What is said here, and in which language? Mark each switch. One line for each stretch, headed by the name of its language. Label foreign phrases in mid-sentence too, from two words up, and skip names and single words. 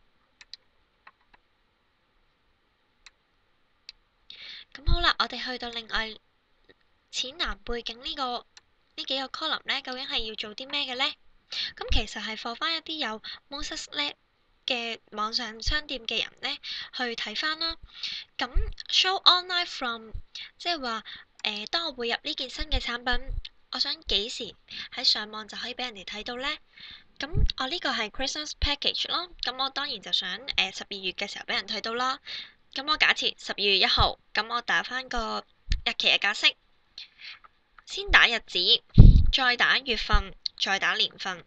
Cantonese: 咁好啦，我哋去到另外淺藍背景呢幾個 column 咧，究竟係要做啲咩嘅咧？咁其實係放翻一啲有 Moses Lab 嘅網上商店嘅人咧，去睇翻啦。咁
English: show online from
Cantonese: 即係話當我匯入呢件新嘅產品，我想幾時喺上網就可以俾人哋睇到咧？咁我呢個係
English: Christmas package
Cantonese: 咯，咁我當然就想12月嘅時候俾人睇到啦。咁我假設12月1號，咁我打翻個日期嘅格式，先打日子，再打月份，再打年份。